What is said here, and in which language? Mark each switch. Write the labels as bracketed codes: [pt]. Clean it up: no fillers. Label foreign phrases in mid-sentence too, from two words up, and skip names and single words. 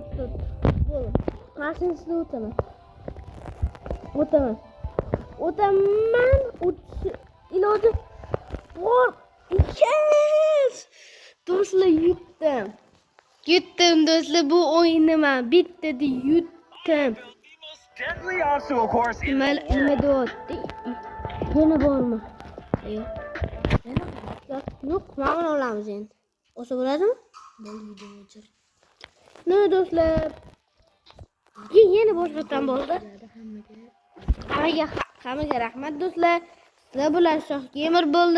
[uz] Bo'ldi. Qarshisiga o'taman. Iloji bor. Yes! Do'stlar yutdim do'stlar, bu o'yinni men bittada yutdim. [en] The most deadly obstacle course in [uz] Nima deyapti? Yana bormi? Yo'q, mana olamiz endi. O'sha bo'ladimi? Bo'ldi, video o'chir. Nima do'stlar? Yana boshqatdan bo'ldi. Hammaga rahmat do'stlar. Sizlar bilan Shoh Gamer bo'ldi.